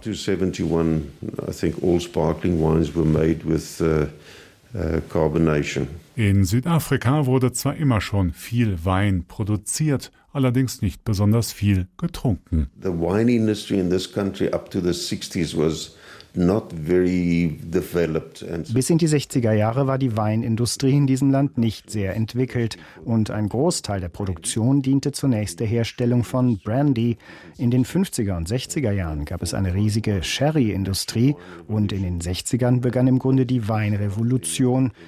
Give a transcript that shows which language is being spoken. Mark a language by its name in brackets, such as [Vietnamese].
[English] Up to 71, I think all sparkling wines were made with carbonation. [German] In Südafrika wurde zwar immer schon viel Wein produziert, allerdings nicht besonders viel getrunken. [English] The wine industry in this country up to the 60s was not very developed. [German] Bis in die 60er Jahre war die Weinindustrie in diesem Land nicht sehr entwickelt und ein Großteil der Produktion diente zunächst der Herstellung von Brandy. In den 50er und 60er Jahren gab es eine riesige Sherry-Industrie und in den 60ern begann im Grunde die Weinrevolution.